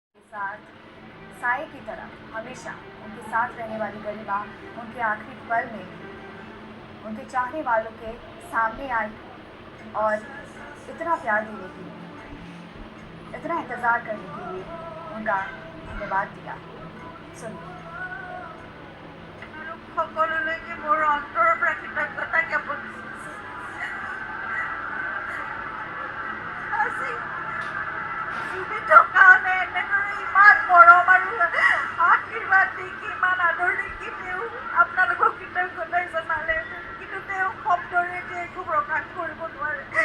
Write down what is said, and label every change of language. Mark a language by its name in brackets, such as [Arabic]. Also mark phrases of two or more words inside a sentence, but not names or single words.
[Hindi] साथ साए की तरह हमेशा उनके साथ रहने वाली गरिमा उनके आखिरी पल में उनके चाहने वालों के सामने आई और इतना प्यार देने के लिए, इतना इंतज़ार करने के लिए उनका धन्यवाद दिया। सुनिए। [Assamese] সকলোলৈকে মোৰ অন্তৰৰ পৰা কৃতজ্ঞতা জ্ঞাপন আজি জীৱিত কাৰণে এনেদৰে ইমান মৰম আৰু আশীৰ্বাদ দি ইমান আদৰ দেখি তেওঁ আপোনালোকক কৃতজ্ঞতাই জনালে, কিন্তু তেওঁ শব্দৰে এতিয়া একো প্ৰকাশ কৰিব নোৱাৰে।